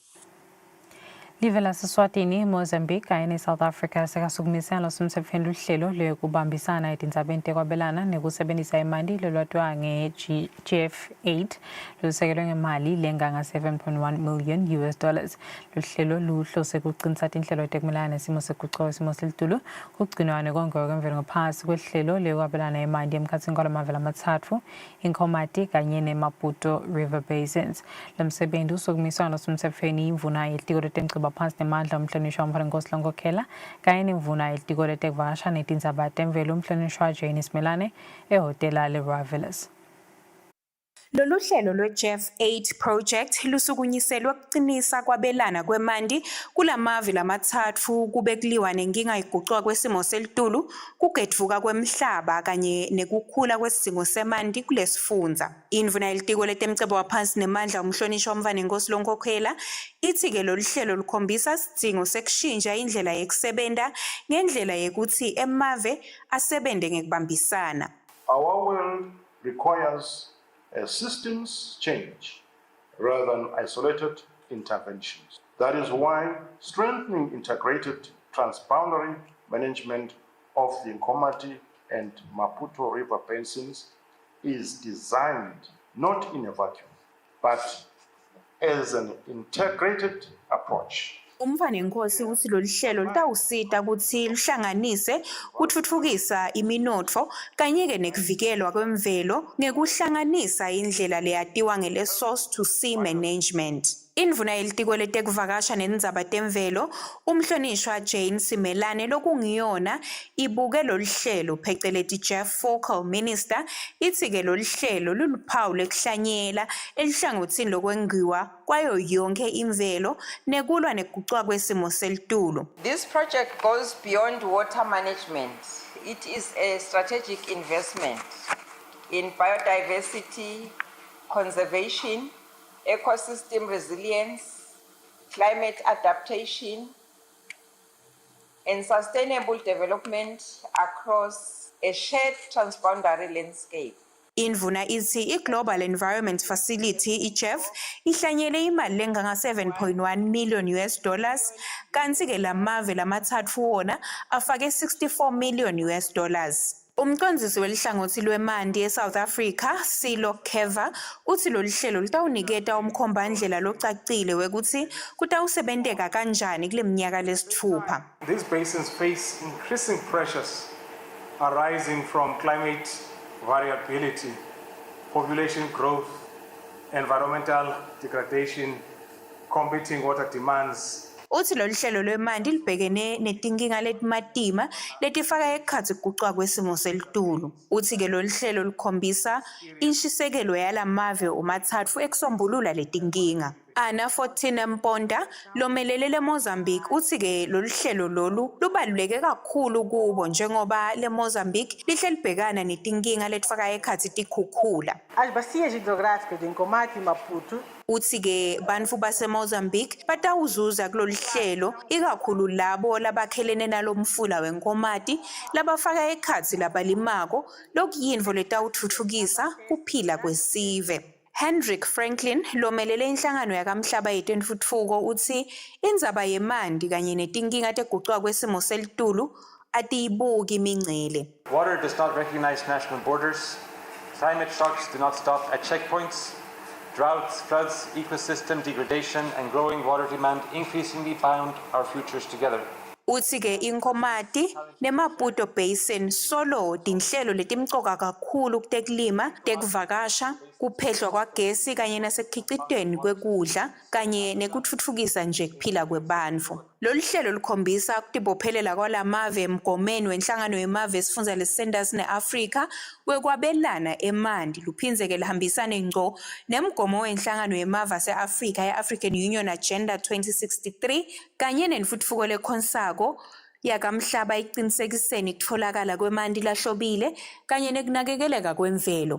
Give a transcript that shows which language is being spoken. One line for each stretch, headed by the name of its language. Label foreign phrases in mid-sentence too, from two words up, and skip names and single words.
Swati: Live laseSwatini, Mozambique kanye South Africa sekasukumisana somsemfeni luhlelo lokubambisana etindzabeni tekwabelana nekusebenzisa imali lolwatwa nge-GF8 lusekelwe ngemali lenga nga 7.1
English: million US dollars.
Swati: Luhlelo luhlose kuqinisa tinhlelo tekumelana nesimo seguquko isimo selitulu kugcinwane konke kwemvelo ngaphansi kwehlelo lokwabelana imali emkhatsini kwalamavela amathathu iNkomati kanye neMaputo River Basins. Lomsebenzi usukumisana somsemfeni imvuna yelitiko letemciba phansi nemandla umhlonishwa uMpharenkosi Longokhela kanye nemvuna yelitiko letekuvakasha netindzaba temvelo umhlonishwa Jane Simelane ehhotela le-Royal Villas. Lolu hlelo lwe-GF8 project lusukunyiselwe ukuqinisa kwabelana kwemandi kulamavi lamathathu kube kuliwa nenkinga iguquka kwesimo selitulu kugedvuka kwemhlaba kanye nekukhula kwesidingo semandi kulesifundza. Imvuna yelitiko letemcebo waphansi nemandla umhlonishwa uMpharenkosi Longokhela ithi-ke lolu hlelo lukhombisa isidingo sekushintsha indlela yekusebenta ngendlela yekuthi emave asebende ngekubambisana.
English: Our world requires a systems change rather than isolated interventions. That is why strengthening integrated transboundary management of the Nkomati and Maputo River basins is designed not in a vacuum, but as an integrated approach.
Swati: Umpharenkosi uthi lolu hlelo lutawusita ukuthi luhlanganise kutfutfukisa iminotfo kanye-ke nekuvikelwa kwemvelo ngekuhlanganisa indlela leyatiwa ngele
English: source to sea management.
Swati: Indvuna yelitiko letekuvakasha nendzaba temvelo umhlonishwa Jane Simelane lokungiyona ibuke lolu hlelo pheceleti Jeff
English: Focal Minister
Swati: ithi-ke lolu hlelo luluphawu lekuhlanyela elihlangothini lokwengiwa kwayo yonke imvelo nekulwa nekuguquka kwesimo selitulu.
English: This project goes beyond water management. It is a strategic investment in biodiversity, conservation, ecosystem resilience, climate adaptation, and sustainable development across a shared transboundary landscape.
Swati: Indvuna ithi i-Global Environment Facility, i-GEF, ihlanyele imali lenganga 7.1
English: million US dollars,
Swati: kanti-ke lamave lamathathu wona afake 64
English: million US dollars.
Swati: Umcondzisi welihlangothi lwemanti eSouth Africa, Silo Keva, uthi lolu hlelo lutawuniketa umkhombandlela locacile wekuthi kutawusebenteka kanjani kule minyaka lesithupha.
English: These basins face increasing pressures arising from climate variability, population growth, environmental degradation, competing water demands.
Swati: Uthi lolu hlelo lwemanti libhekene netinkinga letimatima letifaka ekhatsi kuguquka kwesimo selitulu. Uthi-ke lolu hlelo lukhombisa inshisekelo yalamave umathatfu ekusombulula letinkinga. Ana Fortune Mponda lomelele leMozambique uthi-ke lolu hlelo lolu lubaluleke kakhulu kubo njengoba leMozambique lihle libhekana netinkinga letifaka ekhatsi tikhukhula. Uthi-ke bantfu baseMozambique batawuzuza kulolu hlelo ikakhulu labo labakhelene nalomfula wenkomati labafaka ekhatsi labalimako lokuyintfo letawutfutfukisa kuphila kwesive. Hendrik Franklin lomelele inhlangano yakamhlaba yetentfutfuko uthi indzaba yemanti kanye netinkinga teguquka kwesimo selitulu atiyibuki imingcele.
English: Water does not recognize national borders. Climate shocks do not stop at checkpoints. Droughts, floods, ecosystem degradation, and growing water demand increasingly bind our futures together.
Swati: Uthi-ke inkomati nemaputo basin solo tinhlelo letimcoka kakhulu kutekulima, tekuvakasha, kuphehlwa kwagesi kanye nasekukhicitweni kwekudla kanye nekutfutfukisa nje kuphila kwebantfu. Lolu hlelo lukhombisa kutibophelela kwalamave emgomeni wenhlangano yemave esifundza lesenders ne-Afrika wekwabelana emanti luphindze-ke lihambisane ngco nemgomo wenhlangano yemave ase-Afrika ye-African Union Agenda 2063 kanye nentfutfuko lekhonsako yakamhlaba icinisekiseni kutfolakala kwemanti lahlobile kanye nekunakekeleka kwemvelo.